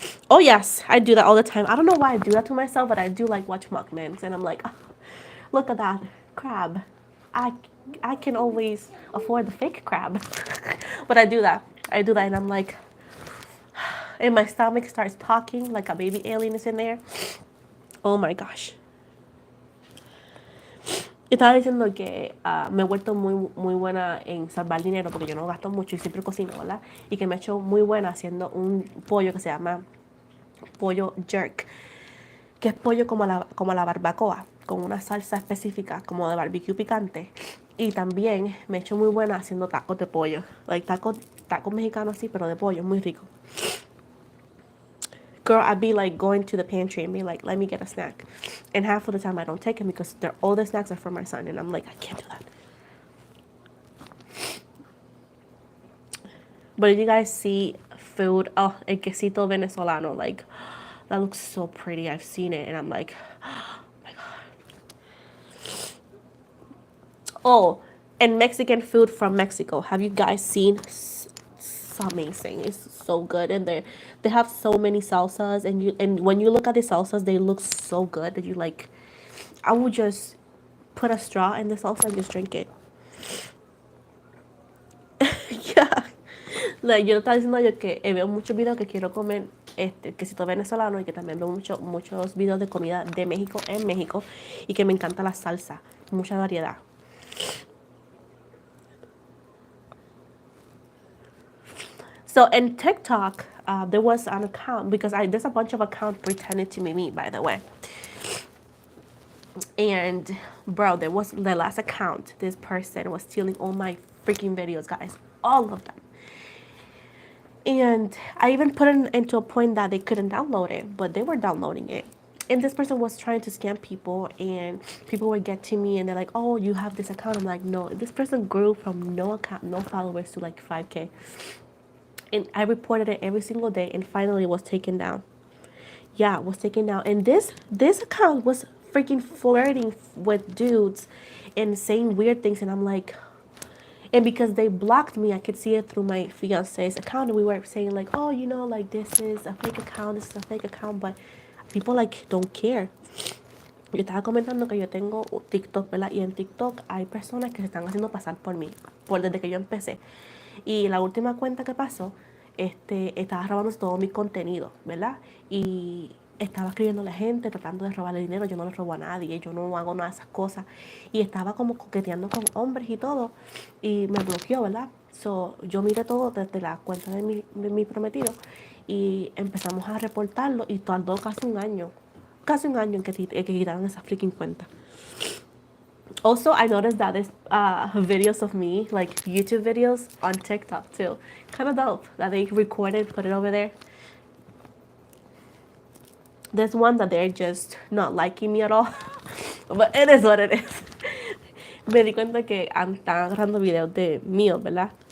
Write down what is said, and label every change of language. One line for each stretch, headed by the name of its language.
English: Oh yes, I do that all the time. I don't know why I do that to myself, but I do like watch mukbangs and I'm like, oh, look at that crab. I I can always afford the fake crab. But I do that. I do that and I'm like, and my stomach starts talking like a baby alien is in there. Oh my gosh.
Spanish: Yo estaba diciendo que me he vuelto muy buena en salvar dinero porque yo no gasto mucho y siempre cocino, ¿verdad? Y que me he hecho muy buena haciendo un pollo que se llama pollo jerk, que es pollo como la barbacoa, con una salsa específica como de barbecue picante. Y también me he hecho muy buena haciendo tacos de pollo, like tacos mexicanos así, pero de pollo, muy rico.
English: Girl, I'd be like going to the pantry and be like, let me get a snack. And half of the time I don't take them because all the snacks are for my son. And I'm like, I can't do that. But did you guys see food?
Spanish: Oh, el quesito venezolano.
English: Like, that looks so pretty. I've seen it and I'm like, oh my God. Oh, and Mexican food from Mexico. Have you guys seen? It's amazing. It's so good. And they have so many salsas and when you look at the salsas, they look so good that you like, I would just put a straw in the salsa and just drink it. Yeah.
Spanish: Like, yo estaba diciendo yo que veo muchos videos que quiero comer quesito venezolano y que también veo muchos videos de comida de México en México y que me encanta la salsa, mucha variedad.
English: So in TikTok, there was an account because there's a bunch of accounts pretending to be me, by the way. And bro, there was the last account. This person was stealing all my freaking videos, guys, all of them. And I even put it into a point that they couldn't download it, but they were downloading it. And this person was trying to scam people, and people would get to me and they're like, oh, you have this account. I'm like, no. This person grew from no account, no followers to like 5K. And I reported it every single day, and finally it was taken down. Yeah, it was taken down. And this account was freaking flirting with dudes and saying weird things, and I'm like, and because they blocked me, I could see it through my fiance's account. And we were saying like, oh, you know, like this is a fake account, this is a fake account, but people like don't care.
Spanish: Yo estaba comentando que yo tengo TikTok, ¿verdad? Y en TikTok hay personas que se están haciendo pasar por mí, desde que yo empecé. Y la última cuenta que pasó, estaba robando todo mi contenido, ¿verdad? Y estaba escribiendo a la gente, tratando de robarle dinero. Yo no le robo a nadie, yo no hago nada de esas cosas. Y estaba como coqueteando con hombres y todo. Y me bloqueó, ¿verdad? So, yo miré todo desde la cuenta de mi prometido. Y empezamos a reportarlo y tardó casi un año. Casi un año en que quitaron esa freaking cuenta.
English: Also, I noticed that there's videos of me, like YouTube videos on TikTok too. Kind of dope that they recorded, put it over there. There's one that they're just not liking me at all. But it is what it is.
Spanish: Me di cuenta que están agarrando videos de míos, ¿verdad?